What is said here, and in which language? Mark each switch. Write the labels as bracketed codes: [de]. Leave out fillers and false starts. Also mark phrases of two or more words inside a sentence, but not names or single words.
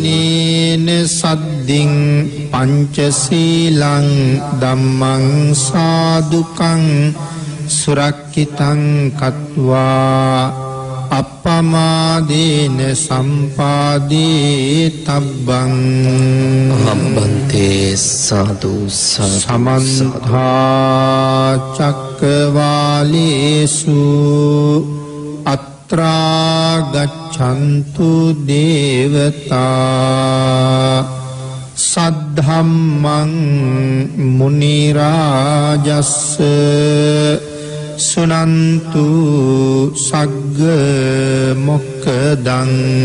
[pi] තිසරණේන සද්දින් පංචශීලං ධම්මං සාදුකං සුරක්ඛිතං කତ୍වා අප්පමාදේන සම්පාදේ තබ්බං. [si] අම්බන්තේ සාදු [pi] සමන්තා චක්කවාලේසු අත්‍රා ගච්ඡන්තු දේවතා සද්ධම්මං මුනි රාජස්ස සුනන්තු සග්ග මොක්ඛදං.